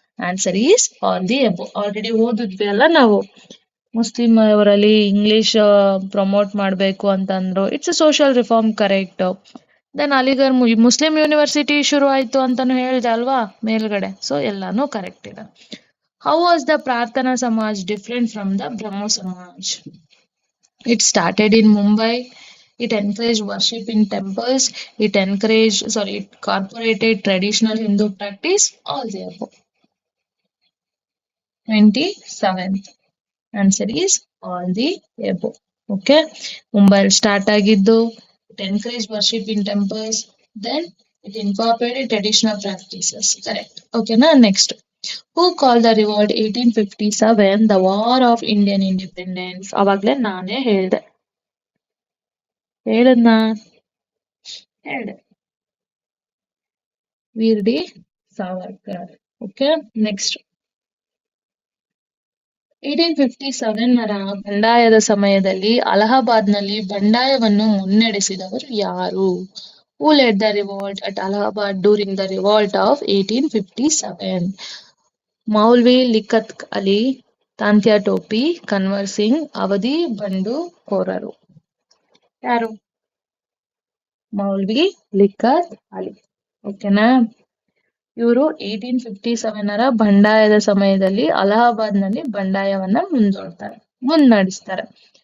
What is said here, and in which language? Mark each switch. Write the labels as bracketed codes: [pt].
[en] Answer is all the above. [kn] Already ಓದಿದ್ವಿ ಅಲ್ಲ ನಾವು, Muslim ಅವರಲ್ಲಿ ಇಂಗ್ಲಿಷ್ ಪ್ರಮೋಟ್ ಮಾಡಬೇಕು ಅಂತಂದ್ರು. [en] It's a social reform, correct. [kn] Then Aligarh Muslim university ಶುರು ಆಯ್ತು ಅಂತಾನು ಹೇಳಿದೆ ಅಲ್ವಾ ಮೇಲ್ಗಡೆ. ಸೊ ಎಲ್ಲಾನು ಕರೆಕ್ಟ್ ಇದೆ. [en] How was the Prarthana Samaj different from the Brahmo Samaj? It started in Mumbai. It encouraged worship in temples. It incorporated traditional Hindu practice. All the above. 27th answer is all the above. Okay. [kn] Mumbai start ಆಗಿದ್ದು. [en] It encouraged worship in temples. Then it incorporated traditional practices. Correct. Okay. Now next. Who called the revolt 1857 the War of Indian Independence? [kn] ಅವಾಗ್ಲೇ ನಾನೇ ಹೇಳ್ದೆ. ಹೇಳದ್ನ ಹೇಳ್ದೆ. ವೀರ್ D Savarkar. Okay next 1857 ಬಂಡಾಯದ ಸಮಯದಲ್ಲಿ ಅಲಹಾಬಾದ್ನಲ್ಲಿ ಬಂಡಾಯವನ್ನು ಮುನ್ನಡೆಸಿದವರು ಯಾರು? [en] Who led the revolt at Allahabad during the revolt of 1857? [kn] Maulvi ಲಿಕತ್ Ali, Tantya ಟೋಪಿ, ಕನ್ವರ್ ಸಿಂಗ್, ಅವಧಿ ಬಂಡುಕೋರರು. ಯಾರು? ಮೌಲ್ವಿ ಲಿಕತ್ ಅಲಿ. ಓಕೆನಾ? ಇವರು 1857 ಬಂಡಾಯದ ಸಮಯದಲ್ಲಿ ಅಲಹಾಬಾದ್ನಲ್ಲಿ ಬಂಡಾಯವನ್ನ ಮುನ್ನಡೆಸ್ತಾರೆ.